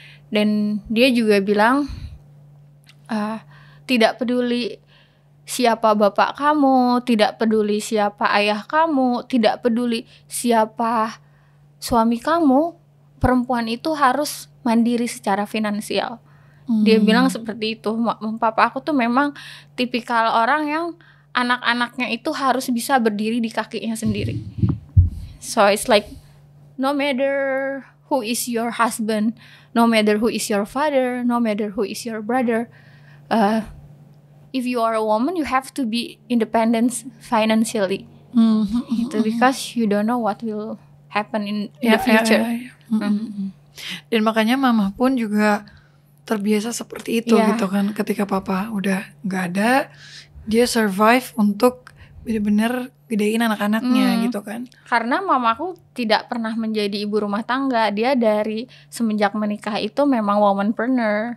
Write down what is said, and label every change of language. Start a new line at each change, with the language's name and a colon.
Indonesian: Dan dia juga bilang tidak peduli siapa bapak kamu, tidak peduli siapa ayah kamu, tidak peduli siapa suami kamu, perempuan itu harus mandiri secara finansial. Dia bilang seperti itu. Papa aku tuh memang tipikal orang yang anak-anaknya itu harus bisa berdiri di kakinya sendiri.
English: So it's like no matter who is your husband, no matter who is your father, no matter who is your brother, if you are a woman, you have to be independent financially. Gitu, because you don't know what will happen in the future.
Indonesian: Dan makanya mama pun juga terbiasa seperti itu gitu kan. Ketika papa udah nggak ada, dia survive untuk benar-benar gedein anak-anaknya gitu kan. Karena mamaku tidak pernah menjadi ibu rumah tangga. Dia dari semenjak menikah itu memang womanpreneur.